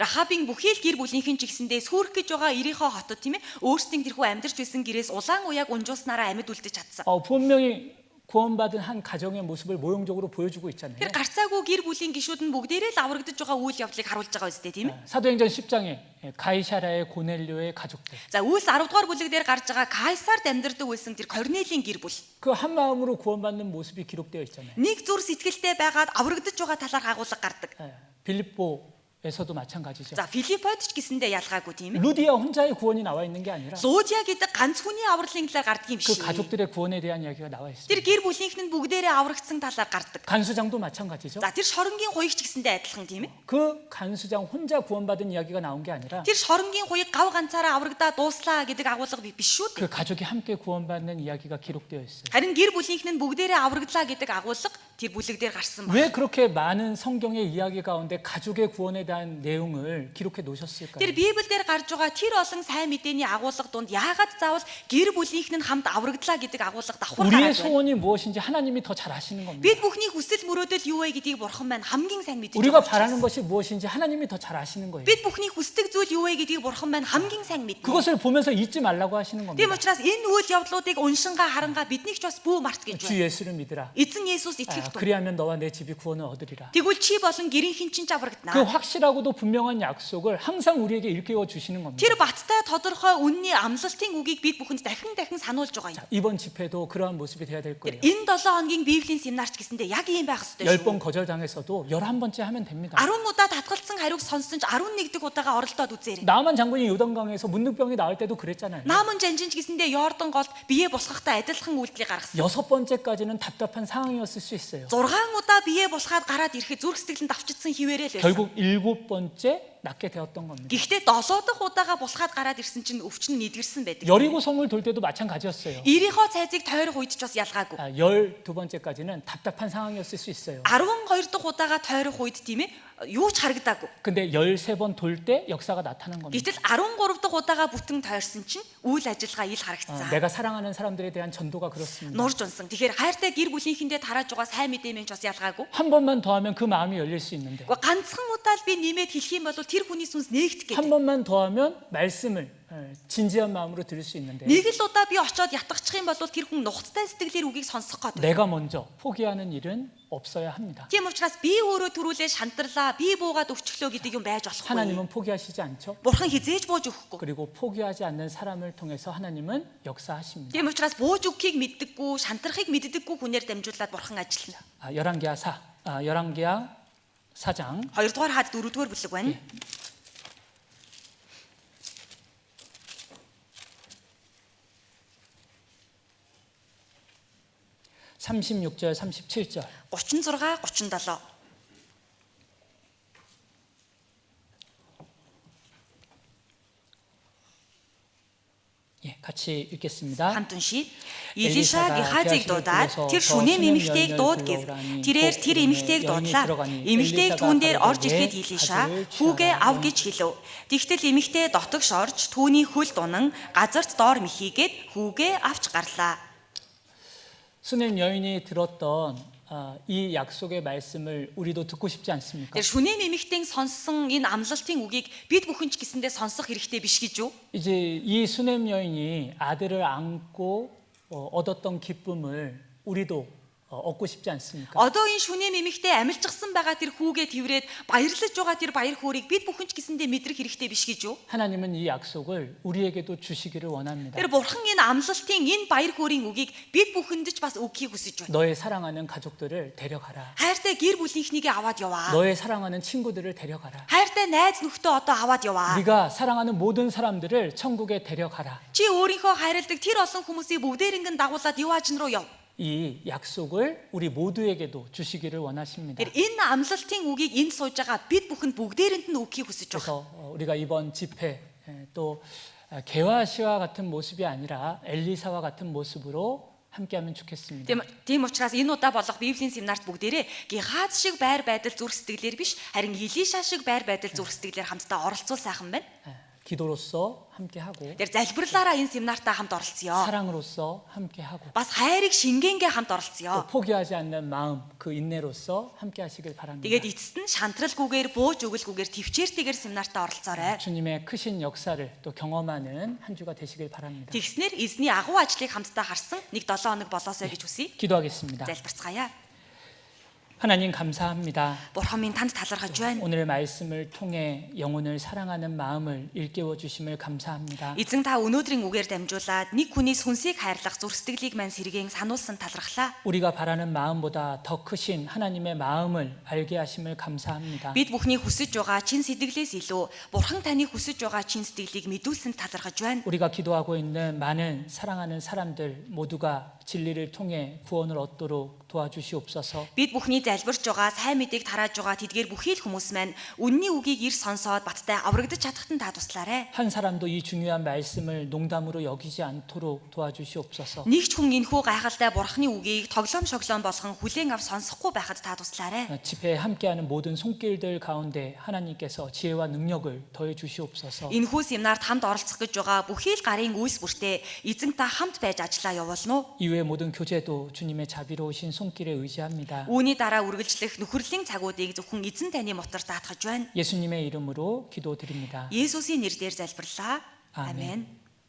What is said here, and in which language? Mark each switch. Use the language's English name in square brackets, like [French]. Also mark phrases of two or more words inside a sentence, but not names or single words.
[Mongolian] Рахабын бүхий л гэр бүлийнхэн ч гэсэндээ сүрэх гэж байгаа Ирихо хотод тийм ээ өөрсдийн тэрхүү амьдарч байсан гэрээс улаан уяг унжууснараа амьд үлдэж чадсан. [Korean] 분명히 구원받은 한 가정의 모습을 모형적으로 보여주고 있잖아요. [Mongolian] Тэр гарцаагүй гэр бүлийн гишүүд нь бүгдээрээ л аврагдаж байгаа үйл явдлыг харуулж байгаа үстэй тийм ээ. [Korean] 사도행전 10장에 가이사라의 고넬료의 가족들 [Mongolian] За Үйлс 10 дугаар бүлэг дээр гарч байгаа Кайсард амьдардаг байсан тэр Корнелийн гэр бүл. [Korean] 그 한 마음으로 구원받는 모습이 기록되어 있잖아요. [Mongolian] Нэг зүр сэтгэлтэй байгаад аврагдаж байгаа талаар агуулга гардаг. [Korean] 빌립보에서도 마찬가지죠. [Mongolian] За Филиппод ч гэсэндээ ялгаагүй тийм ээ. [Korean] 루디아 혼자의 구원이 나와 있는 게 아니라 [Mongolian] Луудиа гэдэг ганц хүний авралын талаар гардаг юм [Korean] 그 [Mongolian] шиг. [Korean] 가족들의 구원에 대한 이야기가 나와 있습니다. [Mongolian] Тэр гэр бүлийнхэн нь бүгдээрээ аврагдсан талаар гардаг. [Korean] 간수장도 마찬가지죠. [Mongolian] За тэр шоронгийн хуйг ч гэсэндээ адилхан тийм ээ. [Korean] 그 간수장 혼자 구원받은 이야기가 나온 게 아니라 [Mongolian] Тэр шоронгийн хуйг гав ганцаараа аврагдаа дууслаа гэдэг агуулга биш шүү дээ. [Korean] 그 가족이 함께 구원받는 이야기가 기록되어 있어요. [Mongolian] Харин гэр бүлийнхэн нь бүгдээрээ аврагдлаа гэдэг агуулга тэр бүлэг дээр гарсан байна. [Korean] 왜 그렇게 많은 성경의 이야기 가운데 가족의 구원에 대한 내용을 기록해 놓으셨을까요? [Mongolian] Тэр Библиэлд гарч байгаа тэр олон сайн мэдээний агуулга донд яагаад заавал гэр бүлийнхэн нь хамт аврагдлаа гэдэг агуулга давхар [Korean] 우리의 [Mongolian] гараад байна? [Korean] 소원이 무엇인지 하나님이 더 잘 아시는 겁니다. [Mongolian] Бид бүхний хүсэл мөрөөдөл юу вэ гэдгийг Бурхан маань хамгийн сайн мэдэж [Korean] 우리가 [Mongolian] байгаа. [Korean] 바라는 것이 무엇인지 하나님이 더 잘 아시는 거예요. [Mongolian] Бид бүхний хүсдэг зүйл юу вэ гэдгийг Бурхан маань хамгийн сайн мэднэ. [Korean] 그것을 보면서 잊지 말라고 하시는 겁니다. [Mongolian] Тийм учраас энэ үйл явдлуудыг уншингаа харангаа биднийг ч бас бүү март гэж [Korean] 주 [Mongolian] байна. [Korean] 예수를 믿으라. [Mongolian] Эзэн Есүс итгэх тун. [Korean] 그리하면 너와 내 집이 구원을 얻으리라. [Mongolian] Тэгвэл чи болон гэрийнхэн чинь ч аврагдана. [Korean] 그 확실하고도 분명한 약속을 항상 우리에게 일깨워 주시는 겁니다. [Mongolian] Тэр баттай тодорхой үнний амлалтын үгийг бид бүхэнд дахин сануулж байгаа юм. [Korean] 이번 집회도 그러한 모습이 돼야 될 [Mongolian] Тэр [Korean] 거예요. [Mongolian] энэ 7 хоногийн Библийн семинарч гэсэндээ яг ийм байх ёстой шүү. [Korean] 10번 거절당했어도 11번째 하면 됩니다. [Mongolian] 10 удаа татгалцсан хариуг сонссон ч 11 дэх удаага оролдоод үзээрэй. [Korean] 나만 장군이 요단강에서 문둥병이 나올 때도 그랬잖아요. [Mongolian] Нааман жанжинч гэсэндээ Йордан голд бие босгохтой адилхан үйлдэлийг гаргасан. [Korean] 6번째까지는 답답한 상황이었을 수 있어요. [Mongolian] 6 удаа бие босгаад гараад ирэхэд зүрх сэтгэл нь давчдсан хിവэрэл байсан. [Korean] 결국 7번째 낫게 되었던 겁니다. [Mongolian] Гэхдээ 7 дахь удаага босгаад гараад ирсэн чинь өвчин нийдгэрсэн байдаг. [Korean] 여리고성을 돌 때도 마찬가지였어요. [Mongolian] Ирихо цайзыг тойрох үед ч бас ялгаагүй. [Korean] 12번째까지는 답답한 상황이었을 수 있어요. [Mongolian] 12 дахь удаага тойрох үед тийм ээ юу ч харагдаагүй. [Korean] 근데 13번 돌 때 역사가 나타난 겁니다. [Mongolian] Гэтэл 13 дахь удаага бүтэн тойрсон чинь үйл ажиллагаа ил харагдсан. [Korean] 내가 사랑하는 사람들에 대한 전도가 그렇습니다. [Mongolian] Нурж унсан. Тэгэхээр хайртай гэр бүлийнхэндээ тарааж байгаа сайн мэдээ мэн ч бас ялгаагүй. [Korean] 한 번만 더 하면 그 마음이 열릴 수 있는데 [Mongolian] Гэхдээ ганцхан удаа л би нэмээд хэлэх юм бол тэр хүний сүнс нээгдэх [Korean] 한 [Mongolian] гэдэг. [Korean] 번만 더 하면 말씀을 진지한 마음으로 들을 수 있는데 [Mongolian] Нэг л удаа би очиод ятгахчих юм бол тэр хүн нухацтай сэтгэлээр үгийг сонсох гээд. [Korean] 내가 먼저 포기하는 일은 없어야 합니다. [Mongolian] Тийм учраас би өөрөө түрүүлээ шантарлаа, би буугаад өвчлөө гэдэг юм байж болохгүй. [Korean] 하나님은 포기하시지 않죠. [Mongolian] Бурхан хизээж бууж өгөхгүй. [Korean] 그리고 포기하지 않는 사람을 통해서 하나님은 역사하십니다. [Mongolian] Тийм учраас бууж өгөхийг мэддэггүй, шантрахыг мэддэггүй хүнээр дамжуулаад Бурхан ажиллана. [Korean] 열왕기하 4장 [Mongolian] 2 дугаар хаад 4 дугаар бүлэг байна. [Korean] 36절 37절 [Mongolian] 36, 37. [Korean] 같이 읽겠습니다. [Mongolian] Хамт уншия. Илиша Гехазиг дуудаад тэр шүнэм эмэгтэйг дууд гэв. Тэрээр тэр эмэгтэйг дуудлаа. Эмэгтэйг түүн дээр орж ирэхэд Илиша хүүгээ ав гэж хэлв. Тэгтэл эмэгтэй дотогш орж түүний хөл дунан газарт доор михийгээд хүүгээ авч гарлаа. [Korean] 수냄 여인이 들었던 이 약속의 말씀을 우리도 듣고 싶지 않습니까? [Mongolian] Тэр шүнэм эмэгтэйг сонссон энэ амлалтын үгийг бид бүхэн ч гэсэндээ сонсох хэрэгтэй биш гэж юу? [Korean] 이제 이 수냄 여인이 아들을 안고 얻었던 기쁨을 우리도 얻고 싶지 않습니까? [Mongolian] Одоо энэ шүнээ мэмэгтэй амилжсан байгаа тэр хүүгээ тэрврээд баярлаж байгаа тэр баяр хөөргийг бид бүхэн ч гэсэндээ мэдрэх хэрэгтэй биш гэж юу? [Korean] 하나님은 이 약속을 우리에게도 주시기를 원합니다. [Mongolian] Тэр бурхан энэ амлалтын энэ баяр хөөрийн үгийг бид бүхэнд ч бас өгөхийг хүсэж байна. [Korean] 너의 사랑하는 가족들을 데려가라. [Mongolian] Хайртай гэр бүлийнхнийгээ аваад яваа. [Korean] 너의 사랑하는 친구들을 데려가라. [Mongolian] Хайртай найз нөхдөө одоо аваад яваа. [Korean] 네가 사랑하는 모든 사람들을 천국에 데려가라. [Mongolian] Чи өөрийнхөө хайрладаг тэр олон хүмүүсийг бүгдээринг дагуулад юу ажин руу яв. [Korean] 이 약속을 우리 모두에게도 주시기를 원하십니다. [Mongolian] Тэр энэ амлалтын үгийг энд сууж байгаа бид бүхэнд бүгдээрэнд нь өгөхийг хүсэж байгаа. [Korean] 그래서 우리가 이번 집회 또 개화 씨와 같은 모습이 아니라 엘리사와 같은 모습으로 함께하면 좋겠습니다. [Mongolian] Тийм учраас энэ удаа болох Библийн семинарт бүгдээрээ Гехаз шиг байр байдал зүрх сэтгэлээр биш харин Илиша шиг байр байдал зүрх сэтгэлээр хамтдаа оролцуул сайхан байна. [Korean] 기도로서 함께하고 [Mongolian] Тэр залбирлаараа энэ семинартаа хамт оролцъё. [Korean] 사랑으로서 함께하고 [Mongolian] Бас хайрыг шингэнгээ хамт [Korean] 또 [Mongolian] оролцъё. [Korean] 포기하지 않는 마음 그 인내로서 함께하시길 바랍니다. [Mongolian] Тэгээд эцэст нь шантралгүйгээр бууж өгөлгүйгээр төвчээртэйгээр семинартаа оролцоорой. [Korean] 주님의 크신 역사를 또 경험하는 한 주가 되시길 바랍니다. [Mongolian] Тэгснэр эзний агуу ажлыг хамтдаа харсан нэг 7 хоног болоосой гэж хүсье. [Korean] 기도하겠습니다. [Mongolian] Залбирцгаая. [Korean] 하나님 감사합니다. [Mongolian] Бурхан минь танд талархаж байна. [Korean] 오늘 말씀을 통해 영혼을 사랑하는 마음을 일깨워 주심을 감사합니다. [Mongolian] Эзэн та өнөөдрийн үгээр дамжуулаад нэг хүний сүнсийг хайрлах зүрх сэтгэлийг мань сэргээн сануулсан талархлаа. [Korean] 우리가 바라는 마음보다 더 크신 하나님의 마음을 알게 하심을 감사합니다. [Mongolian] Бид бүхний хүсэж байгаа чин сэтгэлээс илүү Бурхан таны хүсэж байгаа чин сэтгэлийг мэдүүлсэнд талархаж байна. [Korean] 우리가 기도하고 있는 많은 사랑하는 사람들 모두가 진리를 통해 구원을 얻도록 도와주시옵소서. [Mongolian] Бид бүхний залбирч байгаа сайн мэдээг тарааж байгаа тэдгээр бүхий л хүмүүс маань үнний үгийг ирс сонсоод баттай аврагдаж чадахад нь та туслаарай. [Korean] 한 사람도 이 중요한 말씀을 농담으로 여기지 않도록 도와주시옵소서. [Mongolian] Нэг ч хүн энэхүү гайхалтай Бурханы үгийг тоглоом шоглоом болгон хүлээн ав сонсохгүй байхад та туслаарай. [Korean] 집회에 함께하는 모든 손길들 가운데 하나님께서 지혜와 능력을 더해 주시옵소서. [Mongolian] Энэхүү семинарт хамт оролцох гэж байгаа бүхий л гарын үйлс бүртээ эзэн та хамт байж ажиллаа явуулна уу? [Korean] 이후의 모든 교제도 주님의 자비로우신 손길에 의지합니다. [Mongolian] Үүний дараа үргэлжлэх нөхөрлийн цагуудыг зөвхөн эзэн таны мотор даатгаж байна. [Korean] 예수님의 이름으로 기도드립니다. [Mongolian] Есүсийн нэрээр залбирлаа. [Korean] 아멘. [Mongolian] Амен.